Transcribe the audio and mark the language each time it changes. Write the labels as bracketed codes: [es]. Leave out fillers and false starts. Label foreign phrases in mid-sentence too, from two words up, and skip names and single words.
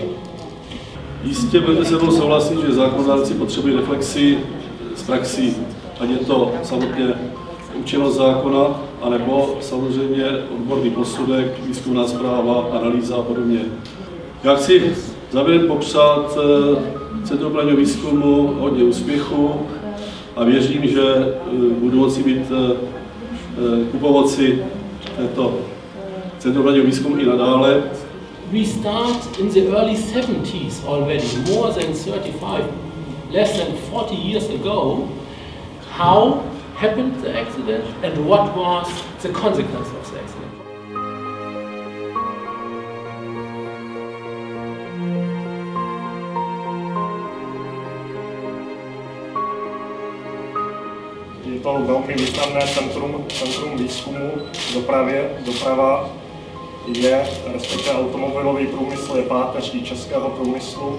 [cs] Jistě budete se mnou souhlasit, že zákonodárci potřebují reflexi z praxí, ať je to samotně účinnost zákona, anebo samozřejmě odborný posudek, výzkumná zpráva, analýza a podobně. Já chci závěrem popřát Centru právního výzkumu hodně úspěchu a věřím, že budu moci být ku pomoci této Centru právního výzkumu i nadále. [en] We start in the early 70s already, more than 35, less than 40 years ago. How happened the accident and what was the consequence of the accident? [cs] Je to velmi významné centrum výzkumu v dopravě. Doprava je, respektive automobilový průmysl je páteří českého průmyslu.